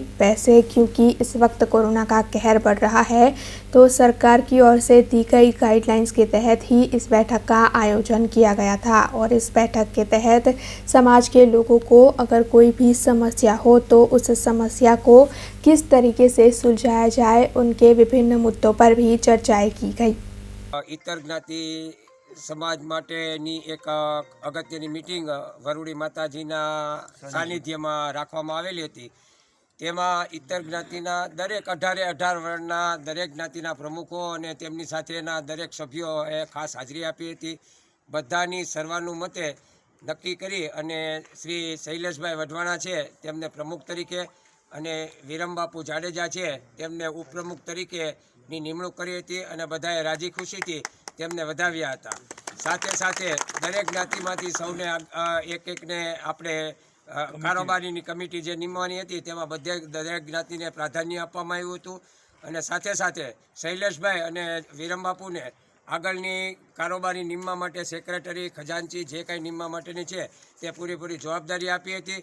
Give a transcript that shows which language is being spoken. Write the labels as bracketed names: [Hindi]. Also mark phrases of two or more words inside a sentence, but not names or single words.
[Hindi] वैसे क्योंकि इस वक्त कोरोना का कहर बढ़ रहा है तो सरकार की ओर से दी गई गाइडलाइंस के तहत ही इस बैठक का आयोजन किया गया था और इस बैठक के तहत समाज के लोगों को अगर कोई भी समस्या हो तो उस समस्या को किस तरीके से सुलझाया जाए, उनके विभिन्न मुद्दों पर भी चर्चाएं की गई। [Gujarati] ઇતર જ્ઞાતિ સમાજ માટેની એક અગત્યની મીટિંગ વરુડી માતાજીના સાનિધ્યમાં રાખવામાં આવેલી હતી। તેમાં ઇતર જ્ઞાતિના દરેક 18 વર્ણના દરેક જ્ઞાતિના પ્રમુખો અને તેમની સાથેના દરેક સભ્યોએ ખાસ હાજરી આપી હતી। બધાની સર્વાનુમતે નક્કી કરી અને શ્રી શૈલેષભાઈ વઢવાણા છે તેમને પ્રમુખ તરીકે અને વિરમબાપુ જાડેજા છે તેમને ઉપપ્રમુખ તરીકેની નિમણૂક કરી હતી અને બધાએ રાજી ખુશીથી તેમને વધાવ્યા હતા. સાથે સાથે દરેક જ્ઞાતિમાંથી સૌને એકને આપણે કારોબારીની કમિટી જે નિમવાની હતી તેમાં દરેક જ્ઞાતિને પ્રાધાન્ય આપવામાં આવ્યું હતું અને સાથે સાથે શૈલેષભાઈ અને વિરમબાપુને આગળની કારોબારી નિમવા માટે સેક્રેટરી ખજાનચી જે કાંઈ નિમવા માટેની છે તે પૂરેપૂરી જવાબદારી આપી હતી.